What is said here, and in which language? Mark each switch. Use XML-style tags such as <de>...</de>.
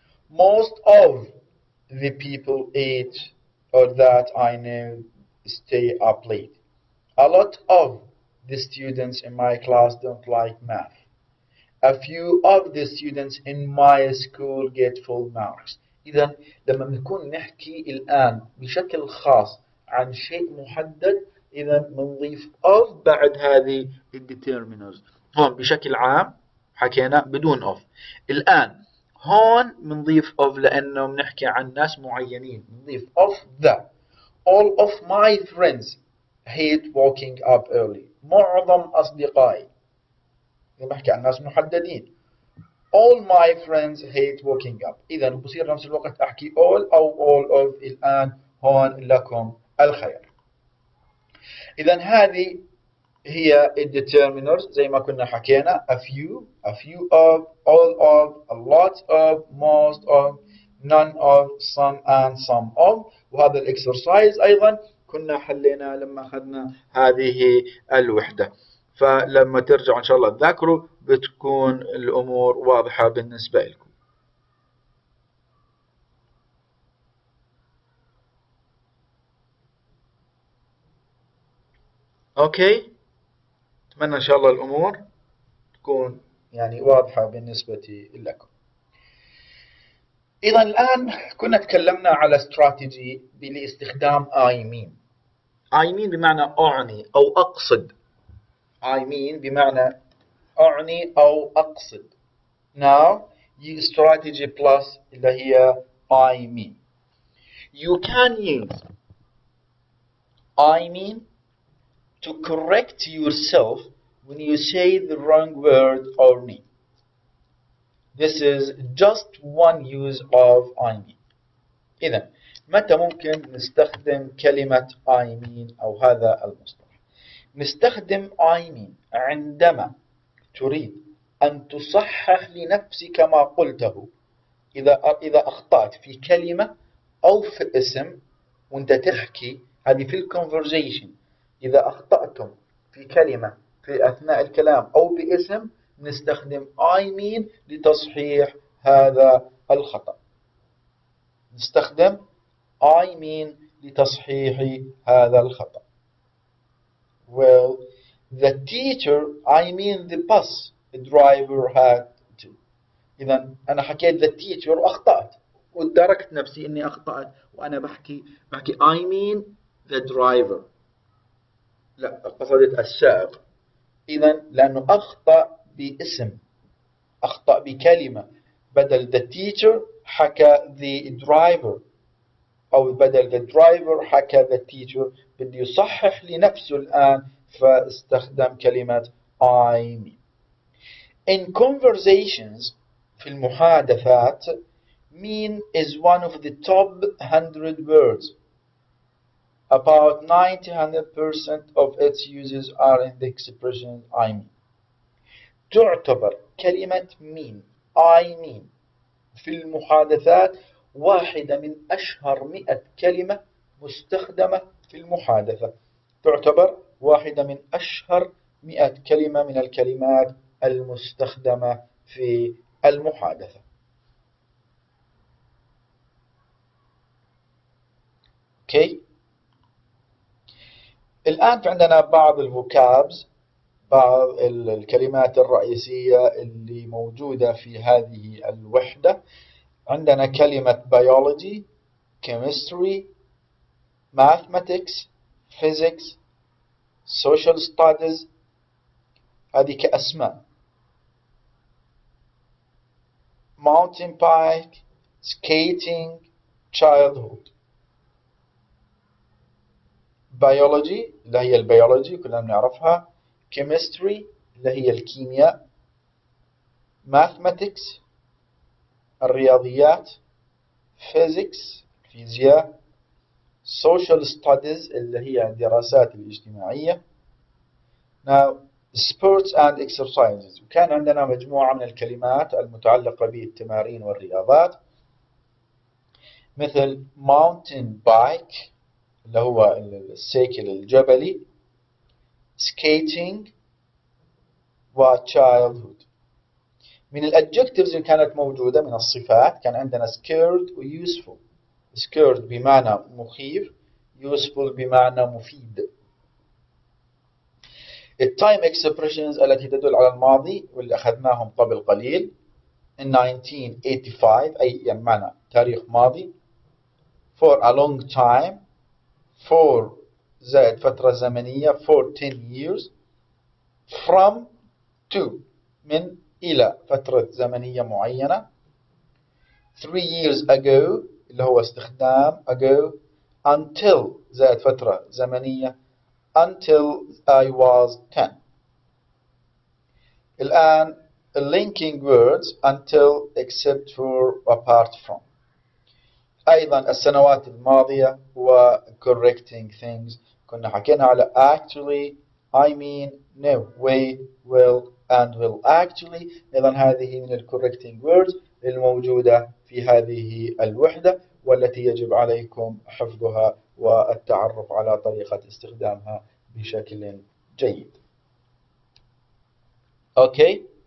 <en>Most of the people eat or that I know stay up late. A lot of the students in my class don't like math. A few of the students in my school get full marks.</en> <ar>إذا لما بنكون نحكي الآن بشكل خاص عن شيء محدد، إذا بنضيف of بعد هذه determiners. هون بشكل عام حكينا بدون of. الآن هون بنضيف of لأنه بنحكي عن ناس معينين، بنضيف of the.</ar> <en>All of my friends hate waking up early.</en> <ar>معظم أصدقائي. بحكي عن ناس محددين.</ar> <en>All my friends hate waking up.</en> <ar>إذا بصير نفس الوقت أحكي all أو all of. الآن هون لكم الخير. إذا هذه هي determiners زي ما كنا حكينا: a few of, all of, a lot of, most of, none of, some and some of. وهذا الإكسرسايز أيضا كنا حلينا لما أخذنا هذه الوحدة، فلما ترجعوا إن شاء الله تذاكروا بتكون الأمور واضحة بالنسبة لكم. أوكي، أتمنى إن شاء الله الأمور تكون يعني واضحة بالنسبة لكم. إذا الآن كنا تكلمنا على استراتيجي لاستخدام I mean. I mean بمعنى أعني أو أقصد. I mean بمعنى أعني أو أقصد.</ar> <en>Now strategy plus</en> <ar>اللي هي</ar> <en>I mean. You can use I mean to correct yourself when you say the wrong word or name. This is just one use of I mean.</en> <ar>إذا متى ممكن نستخدم كلمة I mean أو هذا المصطلح؟ نستخدم I mean عندما تريد أن تصحح لنفسك ما قلته. إذا أخطأت في كلمة أو في اسم وأنت تحكي، هذه في الconversation. إذا أخطأتم في كلمة في أثناء الكلام أو باسم، نستخدم I mean لتصحيح هذا الخطأ. نستخدم I mean لتصحيح هذا الخطأ.</ar> <en>Well, the teacher, I mean the bus driver had to.</en> <ar>إذا أنا حكيت the teacher وأخطأت وادركت نفسي إني أخطأت وأنا بحكي</ar> <en>I mean the driver.</en> <ar>لا، قصدت السائق. إذا لأنه أخطأ باسم، أخطأ بكلمة، بدل the teacher حكى the driver، أو بدل the driver حكى the teacher. بدي يصحح لنفسه الآن فاستخدم كلمة I mean.</ar> <en>In conversations</en> <ar>في المحادثات</ar> <en>mean is one of the top 100 words. About 90% of its uses are in the expression I mean.</en> <ar>تعتبر كلمة mean I mean في المحادثات واحدة من أشهر 100 كلمة مستخدمة في المحادثة. تعتبر واحدة من أشهر 100 كلمة من الكلمات المستخدمة في المحادثة.</ar> <en>Okay.</en> <ar>الآن في عندنا بعض الفوكابز، بعض الكلمات الرئيسية اللي موجودة في هذه الوحدة. عندنا كلمة</ar> <en>biology, chemistry, mathematics, physics, social studies.</en> <ar>هذه كأسماء.</ar> <en>mountain bike, skating, childhood.</en> <ar>biology اللي هي البيولوجي كلنا بنعرفها. chemistry اللي هي الكيمياء. mathematics الرياضيات. physics الفيزياء. social studies اللي هي الدراسات الاجتماعية.</ar> <en>Now sports and exercises.</en> <ar>وكان عندنا مجموعة من الكلمات المتعلقة بالتمارين والرياضات، مثل mountain bike اللي هو السيكل الجبلي، skating و childhood. من الادجectives اللي كانت موجودة من الصفات كان عندنا scared و useful. scared بمعنى مخيف، useful بمعنى مفيد. التايم expressions التي تدل على الماضي واللي أخذناهم قبل قليل. in 1985 أي يعني معنى تاريخ ماضي.</ar> <en>for a long time، for</en> <ar>زائد فترة زمنية</ar> <en>for 10 years.</en> <ar>from to من إلى فترة زمنية معينة.</ar> <en>3 years ago</en> <ar>اللي هو استخدام</ar> <en>ago. until</en> <ar>زائد فترة زمنية</ar> <en>until I was 10.</en> <ar>الآن</ar> <en>linking words until, except for, apart from.</en> <ar>أيضا السنوات الماضية و correcting things. كنا حكينا على</ar> <en>actually, I mean, no, way, will and will actually.</en> <ar>أيضا هذه من correcting words الموجودة في هذه الوحدة والتي يجب عليكم حفظها والتعرف على طريقة استخدامها بشكل جيد. أوكي.</ar>